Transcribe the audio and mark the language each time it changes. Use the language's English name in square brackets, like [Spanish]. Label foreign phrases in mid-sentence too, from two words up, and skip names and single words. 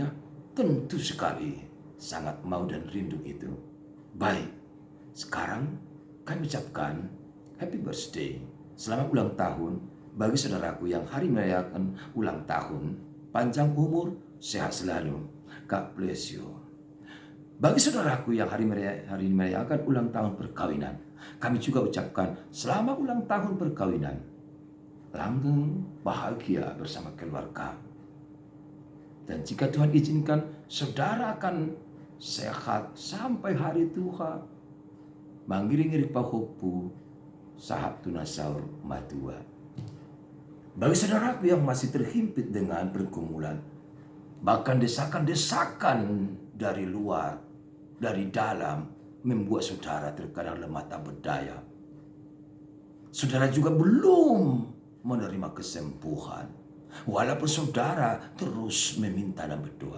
[Indonesian] Tentu sekali, sangat mau dan rindu itu. Baik, sekarang kami ucapkan [English] happy birthday, [Indonesian] selamat ulang tahun bagi saudaraku yang hari merayakan ulang tahun. Panjang umur, sehat selalu. [English] God bless you. [Indonesian] Bagi saudaraku yang hari merayakan ulang tahun perkawinan, kami juga ucapkan selamat ulang tahun perkawinan. Langgeng bahagia bersama keluarga. Dan jika Tuhan izinkan, saudara akan sehat sampai hari tua. [Batak Toba] Manggiring-ngiring pahopu, sahab tunasaur matua. [Indonesian] Bagi saudaraku yang masih terhimpit dengan pergumulan, bahkan desakan-desakan dari luar, dari dalam, membuat saudara terkadang lemah tak berdaya. Saudara juga belum menerima kesembuhan, walaupun saudara terus meminta dan berdoa.